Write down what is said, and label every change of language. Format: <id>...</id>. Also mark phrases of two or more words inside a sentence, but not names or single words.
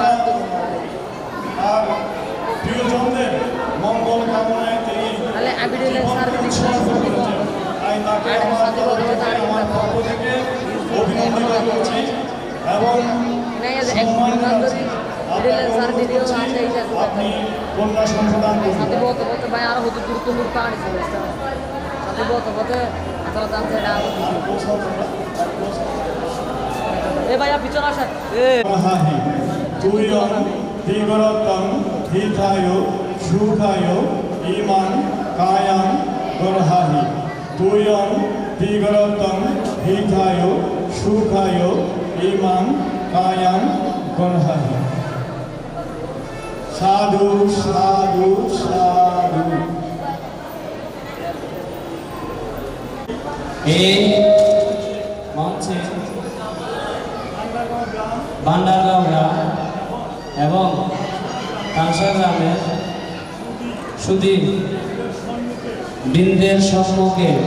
<bn>আর প্রিয়জনদের মঙ্গল কামনায় তিনি তাই তাকে আমার পক্ষ থেকে অভিনন্দন করছি এবং আপনি কন্যা সম্প্রদান</bn> <pi>তুইয়ং দিগরতং হিতায় সুখায় ইমান কায়াং গরহাহি। তুইয়ং দিগরতং হিতায় সুখায় ইমান কায়াং গরহাহি। সাধু সাধু সাধু।</pi> <bn>এই মঞ্চে ভান্ডারগাঁও গ্রাম এবং কাঁসা গ্রামের সুধী বৃন্দের সম্মুখে</bn>